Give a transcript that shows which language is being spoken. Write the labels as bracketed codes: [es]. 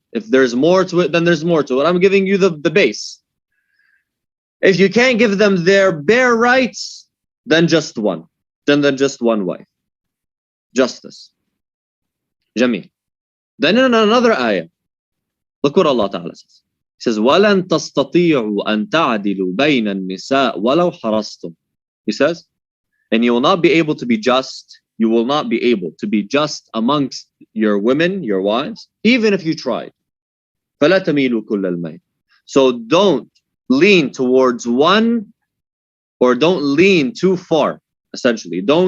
[en] If there's more to it, then there's more to it. I'm giving you the base. If you can't give them their bare rights, then just one. Then just one wife. Justice. Jameel. Then in another ayah, look what Allah Ta'ala says. He says, [ar] وَلَن تَسْتَطِيعُوا أَن تَعْدِلُوا بَيْنَ النِّسَاءِ وَلَوْ حَرَصْتُمْ. [en] He says, and you will not be able to be just. You will not be able to be just amongst your women, your wives, even if you tried. [ar] فَلَا تَمِيلُوا كُلَّ الْمَيْلِ. [en] So don't lean towards one, or don't lean too far, essentially.